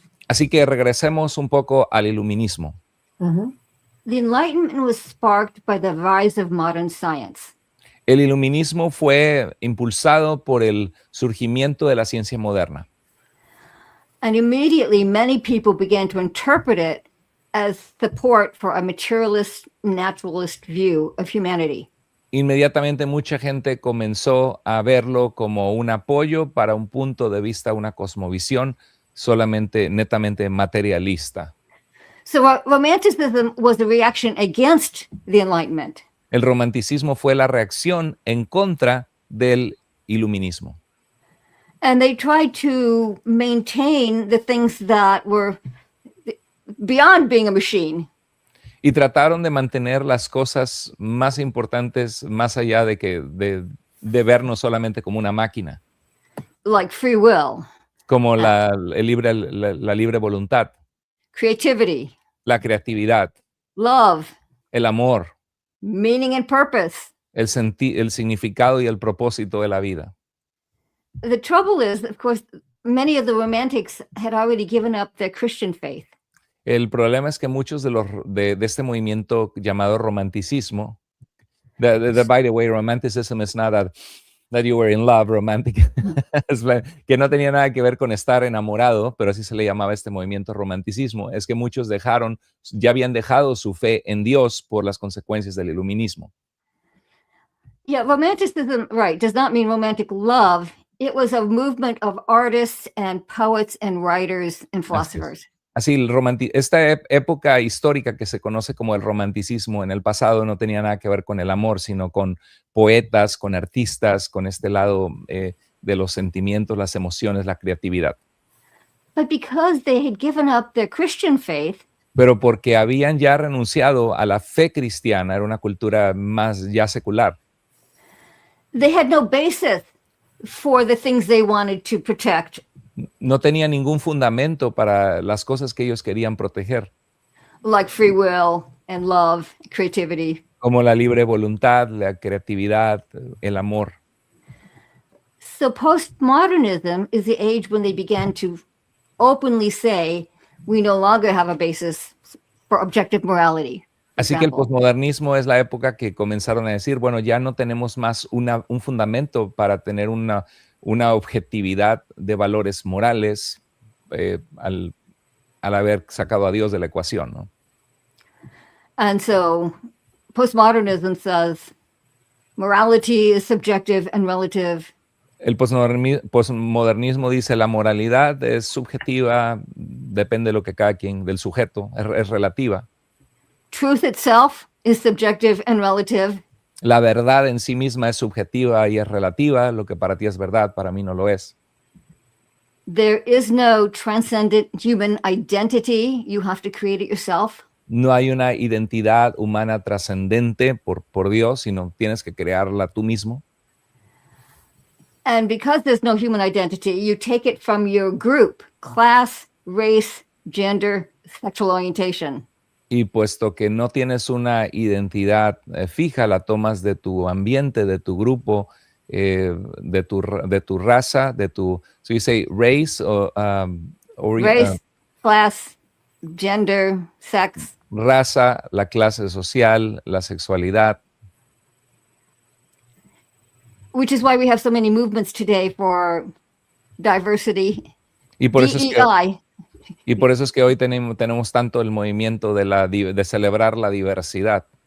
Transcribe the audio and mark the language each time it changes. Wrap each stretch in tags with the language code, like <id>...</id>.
<es>Así que regresemos un poco al iluminismo.</es> <en>The Enlightenment was sparked by the rise of modern science.</en> <es>El iluminismo fue impulsado por el surgimiento de la ciencia moderna.</es> <en>And immediately many people began to interpret it as support for a materialist, naturalist view of humanity.</en> <es>Inmediatamente mucha gente comenzó a verlo como un apoyo para un punto de vista, una cosmovisión netamente materialista.</es> <en>So romanticism was a reaction against the Enlightenment.</en> <es>El romanticismo fue la reacción en contra del iluminismo.</es> <en>And they tried to maintain the things that were beyond being a machine.</en> <es>Y trataron de mantener las cosas más importantes más allá de vernos solamente como una máquina.</es> <en>Like free will.</en> <es>Como la libre voluntad.</es> <en>Creativity.</en> <es>La creatividad.</es> <en>Love.</en> <es>El amor.</es> <en>Meaning and purpose.</en> <es>El significado y el propósito de la vida.</es> <en>The trouble is, of course, many of the romantics had already given up their Christian faith.</en> <es>El problema es que muchos de este movimiento llamado romanticismo,</es> <en>by the way, romanticism is not that you were in love, romantic,</en> <es>que no tenía nada que ver con estar enamorado, pero así se le llamaba este movimiento romanticismo, es que muchos ya habían dejado su fe en Dios por las consecuencias del iluminismo.</es> <en>Yeah, romanticism, right, does not mean romantic love. It was a movement of artists and poets and writers and philosophers.</en> <es>Así, esta época histórica que se conoce como el romanticismo en el pasado no tenía nada que ver con el amor, sino con poetas, con artistas, con este lado de los sentimientos, las emociones, la creatividad.</es> <en>But because they had given up their Christian faith,</en> <es>pero porque habían ya renunciado a la fe cristiana, era una cultura más ya secular.</es> <en>They had no basis for the things they wanted to protect.</en> <es>No tenía ningún fundamento para las cosas que ellos querían proteger.</es> <en>Like free will and love, creativity.</en> <es>Como la libre voluntad, la creatividad, el amor.</es> <en>So postmodernism is the age when they began to openly say, we no longer have a basis for objective morality.</en> <es>Así que el posmodernismo es la época que comenzaron a decir, bueno, ya no tenemos más un fundamento para tener una objetividad de valores morales al haber sacado a Dios de la ecuación, ¿no?</es> <en>And so postmodernism says morality is subjective and relative.</en> <es>El posmodernismo dice la moralidad es subjetiva, depende de lo que cada quien, del sujeto, es relativa.</es> <en>Truth itself is subjective and relative.</en> <es>La verdad en sí misma es subjetiva y es relativa. Lo que para ti es verdad, para mí no lo es.</es> <en>There is no transcendent human identity. You have to create it yourself.</en> <es>No hay una identidad humana trascendente por Dios, sino tienes que crearla tú mismo.</es> <en>And because there's no human identity, you take it from your group, class, race, gender, sexual orientation.</en> <es>Y puesto que no tienes una identidad fija, la tomas de tu ambiente, de tu grupo, de tu raza,</es> <en>so you say race or race, class, gender, sex.</en> <es>Raza, la clase social, la sexualidad.</es> <en>Which is why we have so many movements today for diversity.</en> <es>Y por eso</es> <en>DEI.</en> <es>Y por eso es que hoy tenemos tanto el movimiento de celebrar la diversidad.</es>